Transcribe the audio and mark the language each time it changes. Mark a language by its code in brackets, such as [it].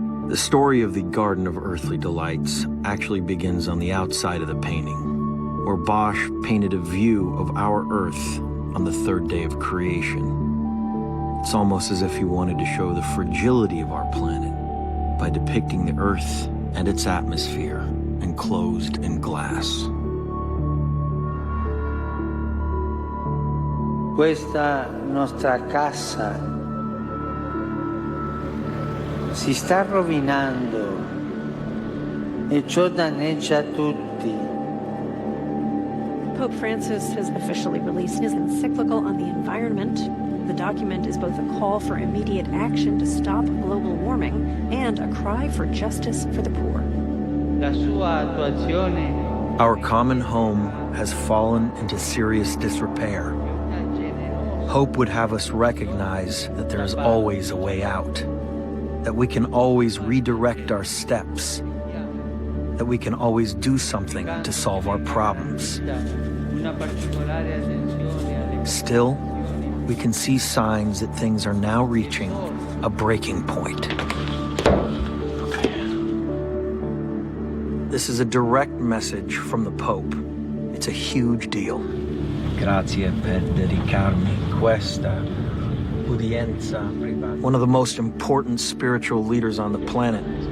[en] The story of the Garden of Earthly Delights actually begins on the outside of the painting, where Bosch painted a view of our Earth on the third day of creation. It's almost as if he wanted to show the fragility of our planet by depicting the Earth and its atmosphere enclosed in glass. [it] Questa nostra casa si sta rovinando e ciò danneggia tutti. [en] Pope Francis has officially released his encyclical on the environment. The document is both a call for immediate action to stop global warming and a cry for justice for the poor. [it] La sua attuazione. [en] Our common home has fallen into serious disrepair. Hope would have us recognize that there is always a way out, that we can always redirect our steps, that we can always do something to solve our problems. Still, we can see signs that things are now reaching a breaking point. This is a direct message from the Pope. It's a huge deal. [it] Grazie per dedicarmi questa udienza privata. [en] One of the most important spiritual leaders on the planet.